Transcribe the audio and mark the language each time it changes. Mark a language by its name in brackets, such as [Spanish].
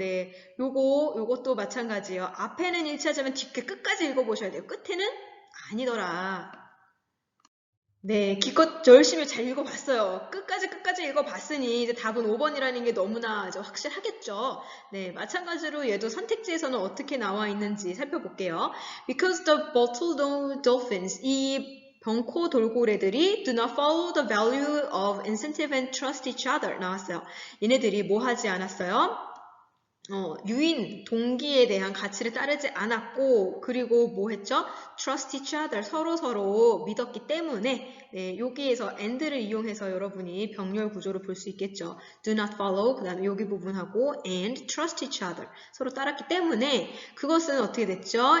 [Korean] 네, 요것도 마찬가지예요. 앞에는 일치하자면 뒤에 끝까지 읽어보셔야 돼요. 끝에는 아니더라. 네, 기껏 열심히 잘 읽어봤어요. 끝까지 읽어봤으니 이제 답은 5번이라는 게 너무나 이제 확실하겠죠. 네, 마찬가지로 얘도 선택지에서는 어떻게 나와 있는지 살펴볼게요. [English] Because the bottle dolphins, [Korean] 이 병코 돌고래들이 [English] do not follow the value of incentive and trust each other [Korean] 나왔어요. 얘네들이 뭐 하지 않았어요? 유인, 동기에 대한 가치를 따르지 않았고 그리고 뭐 했죠? [English] Trust each other, [Korean] 서로 믿었기 때문에 네, 여기에서 and를 이용해서 여러분이 병렬 구조를 볼 수 있겠죠. [English] Do not follow, [Korean] 그 다음에 여기 부분하고 [English] and trust each other, [Korean] 서로 따랐기 때문에 그것은 어떻게 됐죠?